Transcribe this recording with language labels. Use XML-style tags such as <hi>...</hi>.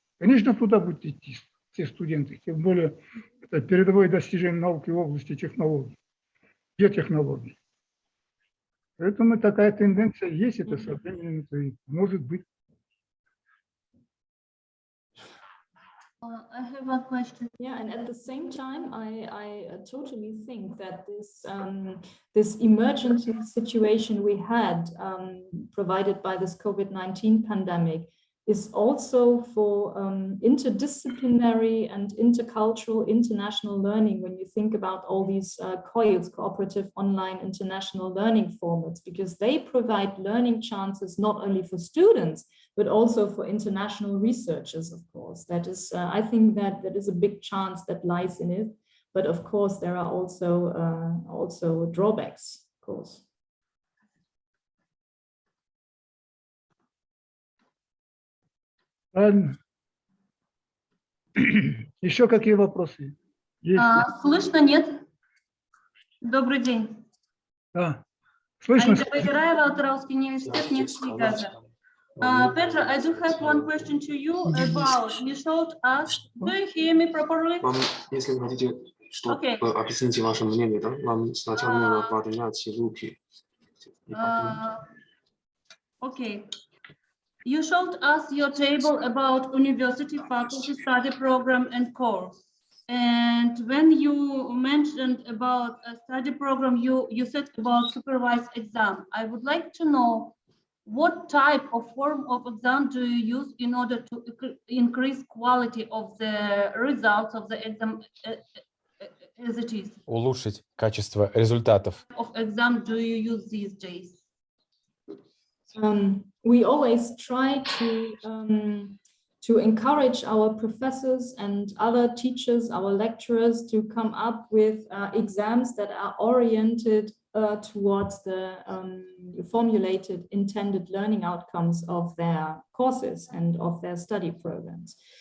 <ru>Конечно, туда будут идти все студенты, тем более это передовое достижение науки в области технологий, биотехнологий. Поэтому такая тенденция есть, это со временем это и может быть.</ru> <en>I have a question. Yeah, and at the same time, I totally think that this emergency situation we had provided by this COVID-19 pandemic is also for interdisciplinary and intercultural international learning when you think about all these COILs, cooperative online international learning formats, because they provide learning chances not only for students, but also for international researchers, of course. That is, I think that is a big chance that lies in it. But of course, there are also drawbacks, of course.</en> <ru>Правильно. Еще какие вопросы? Есть? Слышно, нет? Добрый день. Да. Слышно. Аида Трауский университет, нефть и газа.</ru> <en>Petra, I do have one question to you about, you showed us, do you hear me properly?</en> <ru>Если вы хотите, чтобы объясните ваше мнение, да, вам сначала нужно поднять руки.</ru> <en>Okay. You showed us your table about university faculty study program and core. And when you mentioned about a study program, you said about supervised exam. I would like to know what type of form of exam do you use in order to increase quality of the results of the exam as it is?</en> <ru>Улучшить качество результатов.</ru> <en>Of exam do you use these days? We always try to encourage our professors and other teachers, our lecturers, to come up with exams that are oriented towards the formulated intended learning outcomes of their courses and of their study programs.</en>